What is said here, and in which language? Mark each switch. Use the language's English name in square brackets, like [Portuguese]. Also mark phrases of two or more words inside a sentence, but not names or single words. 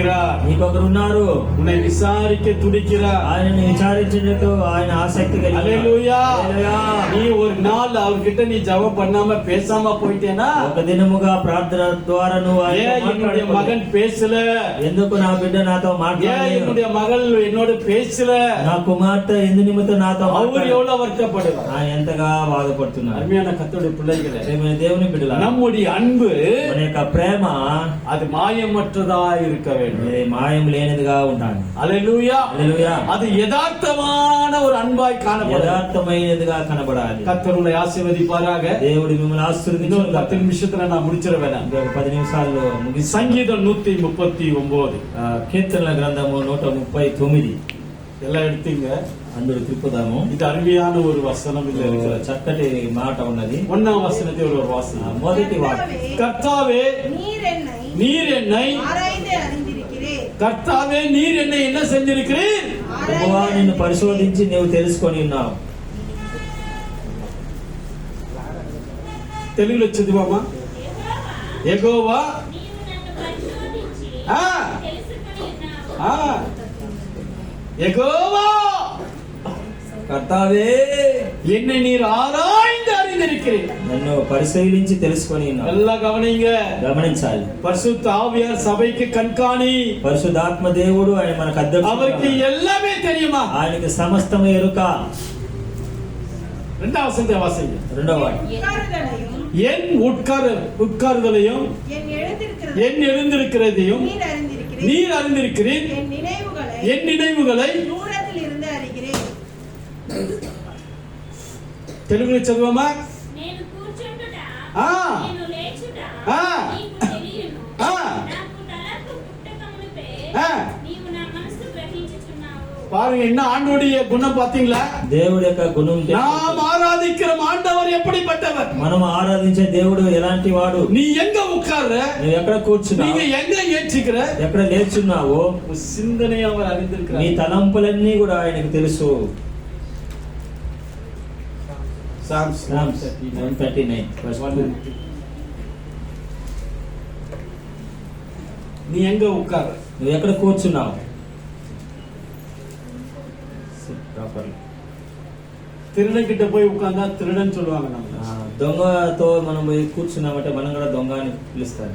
[Tamil] இருக்கிறார். [Telugu] నీకొకరు ఉన్నారు, [Tamil] உன்னை விசாரிக்க துடிக்கிறார். [Telugu] ఆయనని విచారించేటట్టు ఆయన ఆసక్తి కలిగి ఉన్నారు. [Tamil] அல்லேலூயா. [Telugu] హల్లెలూయా. [Tamil] நீ ஒரு நாள் அவர்கிட்ட நீ ஜெபம் பண்ணாம பேசாம போயிட்டேனா, [Telugu] ఒక దినముగా ప్రార్థన ద్వారా నువ్వు ఆయనతో [Tamil] ஏன் என்னுடைய [Telugu] మాట్లాడకపోతే, [Tamil] மகன் பேசல, [Telugu] ఎందుకు నా బిడ్డ నాతో [Tamil] ஏன் [Telugu] మాట్లాడలేదు, [Tamil] என்னுடைய மகள் என்னோட பேசல, [Telugu] నా కుమార్తె ఎందు నిమిత్తం నాతో [Tamil] அவர் [Telugu] మాట్లాడలేదు, [Tamil] எவ்வளவு வருத்தப்படுவார். [Telugu] ఆయన ఎంతగా బాధపడుతున్నారు. [Tamil] அருமையான கர்த்தருடைய பிள்ளைகளே, [Telugu] ప్రియమైన దేవుని బిడ్డలారా, [Tamil] நம்முடைய அன்பு [Telugu] మన యొక్క ప్రేమ [Tamil] அது மாயமற்றதா இருக்க வேண்டும். [Telugu] ఇది మాయం లేనిదిగా ఉండాలి. [Tamil] அல்லேலூயா. [Telugu] హల్లెలూయా. [Tamil] அது யதார்த்தமான ஒரு அன்பாய் காணப்படும். [Telugu] యథార్థమైనదిగా కనబడాలి. [Tamil] கர்த்தர் உங்களை ஆசீர்வதிப்பாராக. [Telugu] దేవుడు మిమ్మల్ని [Tamil] இன்னொரு [Telugu] ఆశీర్వదించును. [Tamil] 10 నిమిషத்துல நான் முடிச்சிட வேணாம். [Telugu] ఇంకొక 10 నిమిషాల్లో ముగిసి [Tamil] சங்கீதம் 139 [Telugu] కీర్తనల గ్రంథము 139 [Tamil] எல்லாம் எடுத்தீங்க. [Telugu] అందరూ తిప్పుదాము. [Tamil] இது அருமையான ஒரு வசனம் இதுல இருக்கு. [Telugu] చక్కటి మాట ఉన్నది. [Tamil] 1ஆம் வசனத்தை ஒரு வாசனம். [Telugu] మొదటి వాక్యం, [Tamil] கர்த்தாவே நீர் என்னை ஆராய்ந்து அறிந்திருக்கிறேன். கர்த்தாவே நீர் என்னை என்ன செஞ்சிருக்கிறீர்? [Telugu] యెహోవా నిన్ను పరిశోధించి నీవు తెలుసుకొని ఉన్నావు. తెలుగులో చదివామా? యెహోవా ఆ ఆ యెహోవా కర్తావే [Tamil] என்னை நீர் ஆராய்ந்து அறிந்திருக்கிறீர். [Telugu] నన్ను పరిశీలించి తెలుసుకొని ఉన్నావు. [Tamil] நல்லா கவனிங்க. [Telugu] గమనించాలి. [Tamil] பரிசுத்த ஆவியார் சபைக்கு கண்காணி. [Telugu] పరిశుద్ధాత్మ దేవుడు ఆయన మనకు [Tamil] அவருக்கு [Telugu] అధ్యక్షుడు. [Tamil] எல்லாமே தெரியுமா? [Telugu] ఆయనకి సమస్తము ఎరుక. [Tamil] 2ஆம் வசனத்தை வாசிங்க. [Telugu] రెండవ వాక్యం, [Tamil] உட்காருதலையும் என் உட்காருதலையும் என் எழுந்திருக்கிறதையும் நீர் அறிந்திருக்கிறீர். என் நினைவுகளை தூரத்தில் இருந்து அறிகிறேன். [Telugu] తెలుగులో చదవమా? నేను కూర్చుండుట, ఆ. నేను లేచుట, ఆ. నీకు తెలియను. ఆ. నాకు తలంపు పుట్టకమునుపే ఆ. నీవు నా మనసు గ్రహించుచున్నావు. [Tamil] பாருங்க, என்ன ஆண்டோடைய குணம் பாத்தீங்களா? [Telugu] దేవుడి యొక్క గుణం. [Tamil] நாம் ఆరాధిக்கிற ஆண்டவர் எப்படிப்பட்டவர்? [Telugu] మనం ఆరాధించే దేవుడు ఎలాంటి వాడు? [Tamil] நீ எங்க உட்கார்ற, [Telugu] నువ్వు ఎక్కడ కూర్చున్నావు, [Tamil] நீங்க எங்க ஏற்றிக்கிற [Telugu] ఎక్కడ లేచున్నావో, [Tamil] சிந்தனையை அவர் [Telugu] నీ [Tamil] அறிந்திருக்கிறார். [Telugu] తలంపులన్నీ కూడా ఆయనకు తెలుసు. [English] Psalms Psalms 139 verse 2. [Tamil] நீ எங்க உட்கார்ற? [Telugu] నువ్వు ఎక్కడ కూర్చున్నావు? [English] Sit properly. [Tamil] திருடன் கிட்ட போய் உட்கார்ந்தா திருடன் சொல்லுவாங்க. நம்ம [Telugu] దొంగతో మనం పోయి కూర్చున్నామంటే మనం కూడా దొంగ అని పిలుస్తారు.